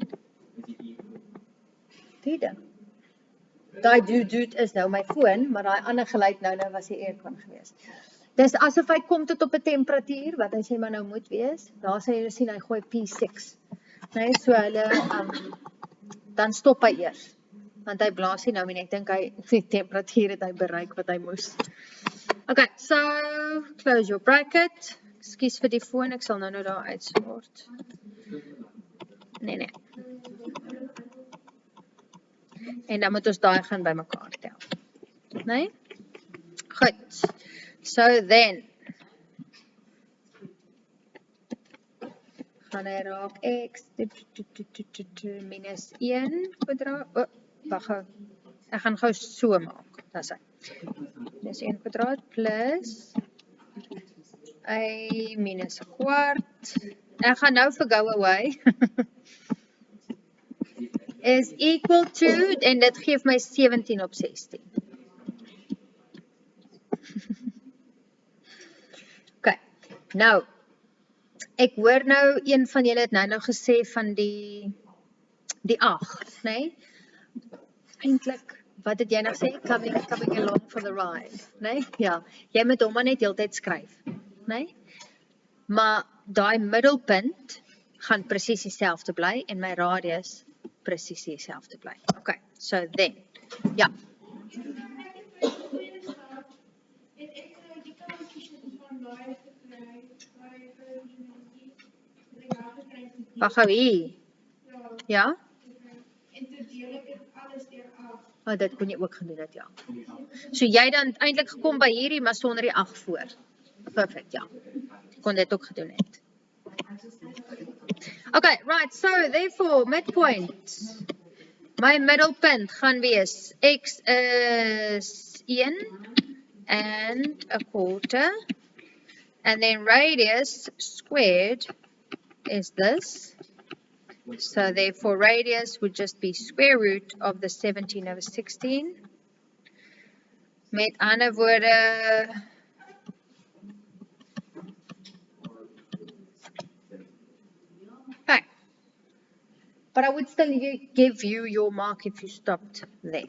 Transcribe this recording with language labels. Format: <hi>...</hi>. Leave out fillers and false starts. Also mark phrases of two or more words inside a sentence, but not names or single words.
<af>Die ding. Die doet is nou my foon, maar die ander geluid nou was die aircon gewees. Dis asof hy kom tot op 'n temperatuur, wat hy sê maar nou moet wees. Daar sê jy sien hy gooi P6. Nee, so hulle, dan stop hy eers. Want hy blaas nie nou en ek dink hy die temperatuur het hy bereik wat hy moes.</af> <en>Okay, so close your bracket.</en> <af>Ekskuus vir die foon, ek sal nou daar uitsort. Nee. En dan moet ons daai gaan by mekaar tel. Nee? Goed.</af> <en>So then</en> <af>gaan hy raak x minus 1 kwadraat. Wag gou. Ek gaan gou so maak. Dis hy. Dis 1 kwadraat plus y minus 'n kwart. Ek gaan nou vir</af> <en>go away. Is equal to,</en> <af>en dit geef my 17/16. Okay, nou, ek hoor nou, een van julle het nou gesê van die 8, nee? Eintlik, wat het jy nou gesê?</af> <en>Coming along for the ride,</en> <af>nee? Ja, jy moet hom maar net heeltyd skryf, nee? Maar daai middelpunt gaan presies dieselfde bly en my radius presies dieselfde bly.</af> <en>Okay, so then,</en> <af>ja. Wag gou hier. Ja? Oh, dit kon jy ook gedoen het, ja. So jy dan eintlik gekom by hierdie, maar sonder die 8 voor. Perfect, ja. Kon dit ook gedoen het.</af> <en>Okay, right, so therefore, midpoint.</en> <af>My middelpunt gaan wees x is 1</af> <en>and a quarter. And then radius squared is this. So therefore radius would just be square root of the 17/16.</en> <af>Met ander woorde, okay.</af> <en>But I would still give you your mark if you stopped there.</en>